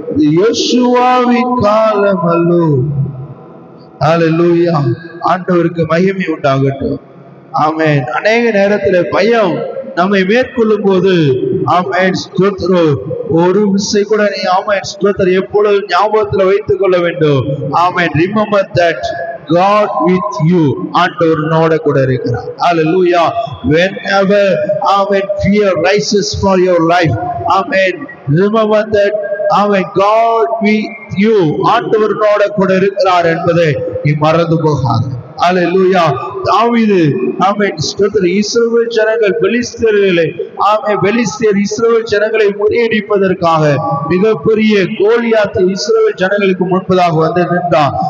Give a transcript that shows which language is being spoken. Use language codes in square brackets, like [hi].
[ta] இது யோசுவாவின் காலம் அல்லோ. அல்லேலூயா. ஆண்டவருக்கு மகிமை உண்டாகட்டும். ஆமென். அநேக நேரத்துல பயம் நம்மை மேற்கொள்ளும் போது ஆமென் ஸ்தோத்திரம் ஒரு விசை கூட நீ ஆமென் ஸ்தோத்திரம் எப்பொழுது ஞாபகத்துல வைத்துக் கொள்ள வேண்டும். ஆமென். [en] Remember that God with you. [ta] ஆண்டவரோட கூட இருக்கிறார். [en] Hallelujah. Whenever amen fear rises for your life, amen remember that amen God with you. [ta] ஆண்டவரோட கூட இருக்கிறார் என்பதை நீ மறந்து போகாதே. அல்லேலூயா. தாவீது ஆமென் ஸ்தோத்திரம் இஸ்ரவேல் ஜனங்கள் பெலிஸ்தர்களை ஆமென் பெலிஸ்தர் இஸ்ரவேல் ஜனங்களை முறியடிப்பதற்காக மிகப்பெரிய கோலியாத் இஸ்ரவேல் ஜனங்களுக்கு முன்பதாக வந்து நின்றான்.